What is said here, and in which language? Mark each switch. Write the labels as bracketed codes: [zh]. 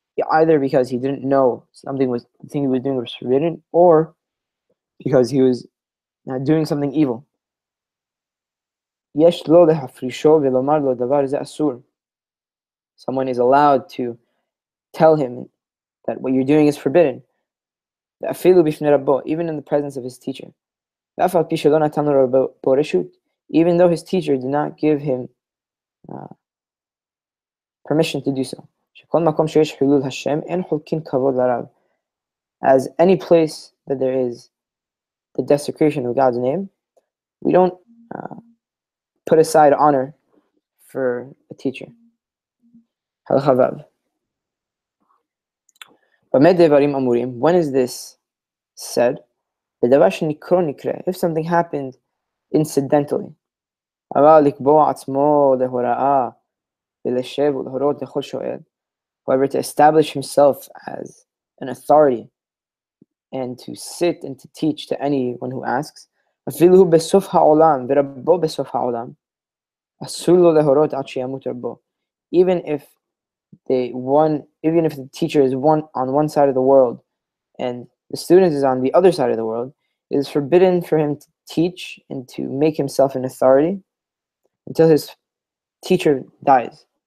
[en] either because he didn't know the thing he was doing was forbidden, or because he was doing something evil. [he] יש לו להפרישו ולומר לו דבר זה אסור. [en] Someone is allowed to tell him that what you're doing is forbidden. [he] אפילו בפני רבו, [en] even in the presence of his teacher. [he] ואף על פי שלא נתן לו רבו רשות, [en] even though his teacher did not give him permission to do so. [he] שכל מקום שיש חילול השם, אין חולקין כבוד לרב. [en] As any place that there is the desecration of God's name, we don't put aside honor for a teacher. Halakha vav. [he] במה דברים אמורים? [en] When is this said? [he] בדבר שנקרא נקרא, [en] if something happened incidentally. [he] אבל לקבוע עצמו להוראה ולשב ולהורות לכל שואל. [en] However, to establish himself as an authority and to sit and to teach to anyone who asks. [he] אפילו בסוף העולם ורבו בסוף העולם. אסור לו להורות עד שימות רבו. [en] Even if the teacher is on one side of the world and the student is on the other side of the world, it is forbidden for him to teach and to make himself an authority until his teacher dies.